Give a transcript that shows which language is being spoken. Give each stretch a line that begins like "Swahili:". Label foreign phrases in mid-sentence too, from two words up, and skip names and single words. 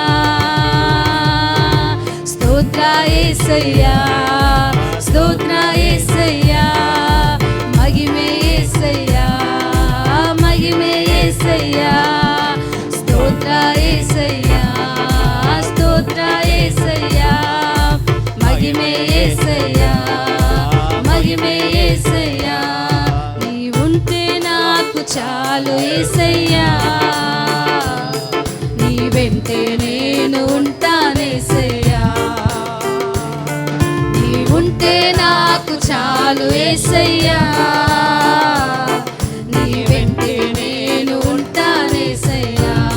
Kannada: ಸ್ತೋತ್ರ ಏಸಯ್ಯ, ಸ್ತೋತ್ರ ಏಸಯ್ಯ, ಮಹಿಮೆ ಏಸಯ್ಯ, ಮಹಿಮೆ ಏಸಯ್ಯ. ಸ್ತೋತ್ರ ಏಸಯ್ಯ, ಸ್ತೋತ್ರ ಏಸಯ್ಯ, ಮಹಿಮೆ ಏಸಯ್ಯ, ಮಹಿಮೆ ಏಸಯ್ಯ.
Telugu: ನೀವುಂಟೆ నాకు చాలు ఏసయ్యా, నీ వెంటే నేను ఉంటానేసయ్యా. నీవుంటే నాకు చాలు ఏసయ్యా, నీ వెంటే నేను ఉంటానేసయ్యా.